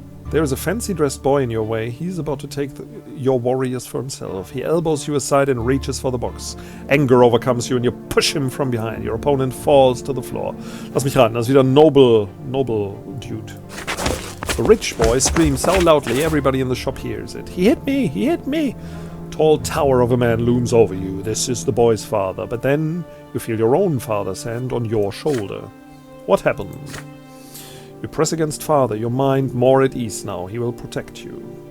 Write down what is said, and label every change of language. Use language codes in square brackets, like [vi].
[en] There is a fancy-dressed boy in your way. He's about to take your warriors for himself. He elbows you aside and reaches for the box. Anger overcomes you and you push him from behind. Your opponent falls to the floor. [de] Lass mich raten, das ist wieder Noble Dude. [en] The rich boy screams so loudly everybody in the shop hears it. He hit me! He hit me! Tall tower of a man looms over you. This is the boy's father. But then you feel your own father's hand on your shoulder. What happened? You press against Father, your mind more at ease now. He will protect you.